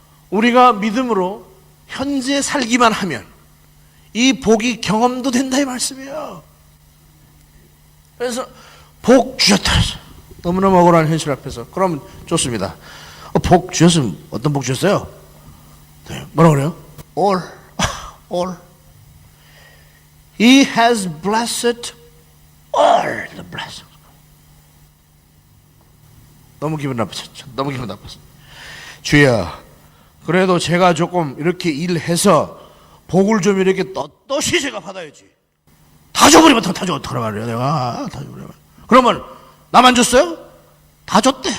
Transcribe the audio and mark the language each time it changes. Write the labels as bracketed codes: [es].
[ko] 우리가 믿음으로 현재 살기만 하면 이 복이 경험도 된다 이 말씀이에요. 그래서 복 주셨다. 너무너무 억울한 현실 앞에서. 그러면 좋습니다. 복 주셨으면 어떤 복 주셨어요? 네, 뭐라 그래요? All. All. [en] He has blessed all the blessings. [ko] 너무 기분 나빴었죠. 너무 기분 나빴어. 주여, 그래도 제가 조금 이렇게 일해서 복을 좀 이렇게 떳떳이 제가 받아야지. 다 줘버리면 다 줘. 어떡하라 말이야 내가. 다 줘버리면. 그러면 나만 줬어요? 다 줬대.